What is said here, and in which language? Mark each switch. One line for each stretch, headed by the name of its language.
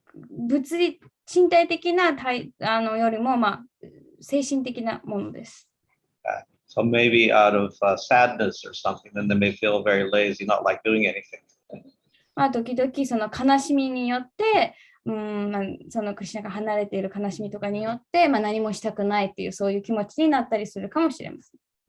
Japanese: 物理、身体的なよりも、精神的なものです。
English: So maybe out of sadness or something, then they may feel very lazy, not like doing anything.
Japanese: 時々その悲しみによって、そのクリシュナが離れている悲しみとかによって、何もしたくないっていうそういう気持ちになったりするかもしれません。